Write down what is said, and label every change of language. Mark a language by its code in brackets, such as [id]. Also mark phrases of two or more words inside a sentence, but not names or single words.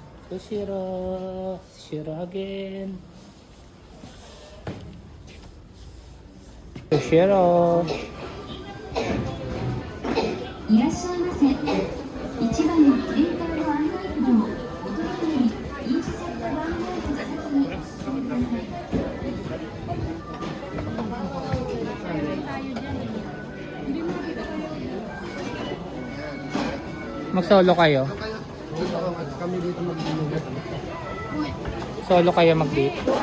[en] Sushiro. Sushiro again. Sushiro. [ja] いらっしゃいませ。1番の英会話案内札をお取りになり、飲酒セット番号札先にお進みください。 [tl] Mag-solo kayo? Kami dito mag-inugat. Solo kayo mag-date?